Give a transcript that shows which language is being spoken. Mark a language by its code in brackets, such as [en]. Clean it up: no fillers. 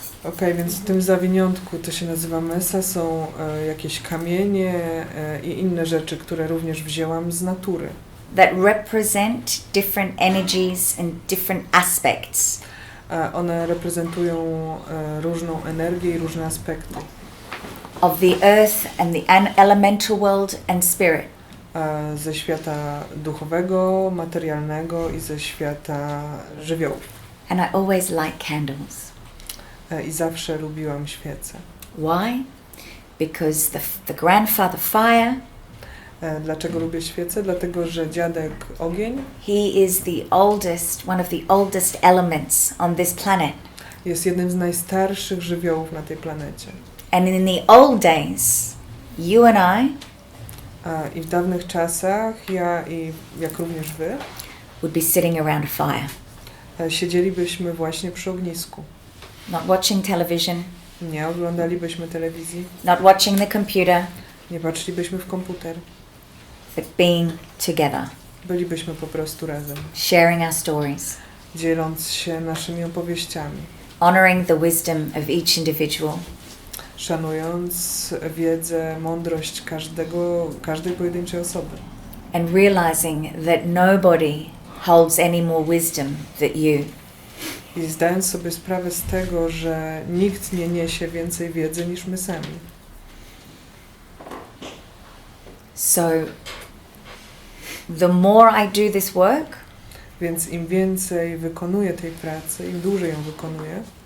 [pl] Okej, więc w tym zawiniątku, to się nazywa mesa, są jakieś kamienie i inne rzeczy, które również wzięłam z natury. [en] that represent different energies and different aspects. [pl] One reprezentują różną energię i różne aspekty. [en] Of the earth and the elemental world and spirit. [pl] Ze świata duchowego, materialnego i ze świata żywiołów. [en] And I always like candles. [pl] I zawsze lubiłam świece. [en] Why? Because the grandfather fire, [pl] Dlaczego lubię świece? Dlatego, że dziadek ogień [en] he is one of the oldest elements on this planet. [pl] jest jednym z najstarszych żywiołów na tej planecie. [en] And in the old days, you and I [pl] I w dawnych czasach ja i jak również wy [en] would be sitting around a fire, [pl] siedzielibyśmy właśnie przy ognisku. [en] not watching television, [pl] Nie oglądalibyśmy telewizji, [en] not watching the computer, [pl] nie patrzylibyśmy w komputer. [en] but being together, [pl] Bylibyśmy po prostu razem, [en] sharing our stories, [pl] dzieląc się naszymi opowieściami, [en] honoring the wisdom of each individual, [pl] szanując wiedzę, mądrość każdej pojedynczej osoby. [en] and realizing that nobody holds any more wisdom than you. [pl] I zdając sobie sprawę z tego, że nikt nie niesie więcej wiedzy niż my sami. [en] So, the more I do this work, [pl] Więc im więcej wykonuję tej pracy, im dłużej ją wykonuję,